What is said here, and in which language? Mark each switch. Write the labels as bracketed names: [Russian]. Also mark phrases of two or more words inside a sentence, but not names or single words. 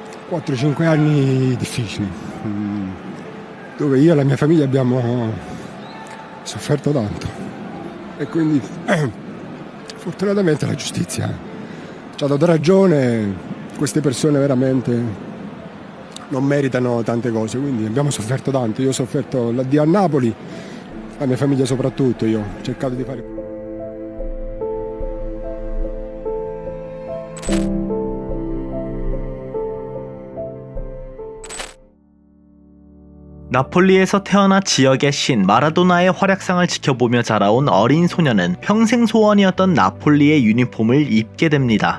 [Italian] 4-5 anni difficili, dove io e la mia famiglia abbiamo sofferto tanto e quindi fortunatamente la giustizia ci ha dato ragione. Queste persone veramente non meritano tante cose, quindi abbiamo sofferto tanto. Io ho sofferto l'addio a Napoli, la mia famiglia soprattutto. Io ho cercato di fare [Korean] 나폴리에서 태어나 지역의 신 마라도나의 활약상을 지켜보며 자라온 어린 소녀는 평생 소원이었던 나폴리의 유니폼을 입게 됩니다.